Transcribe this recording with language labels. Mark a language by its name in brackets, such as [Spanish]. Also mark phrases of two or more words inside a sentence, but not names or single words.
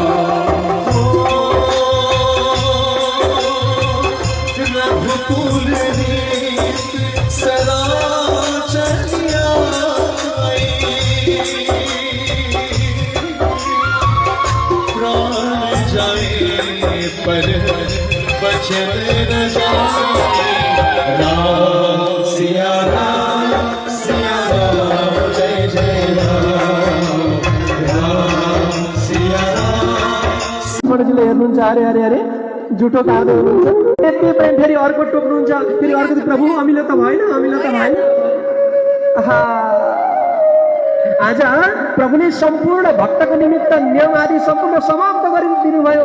[Hindi] रघुकुल रीत सदा चलिया प्राण जाए पर बचन न जाए। राम सिया राम जय जय राम। राम सिया राम। [Nepali] मर्जीले हेर्नुहुन्छ, अरे अरे अरे जुटो काट्दै हुनुहुन्छ। यति पनि फेरि अर्को टोक्नुहुन्छ, फेरि अर्को प्रभु अमिलो त भएन। आज प्रभुले सम्पूर्ण भक्तको निमित्त नियम आदि सम्पूर्ण समाप्त गरिदिनु भयो।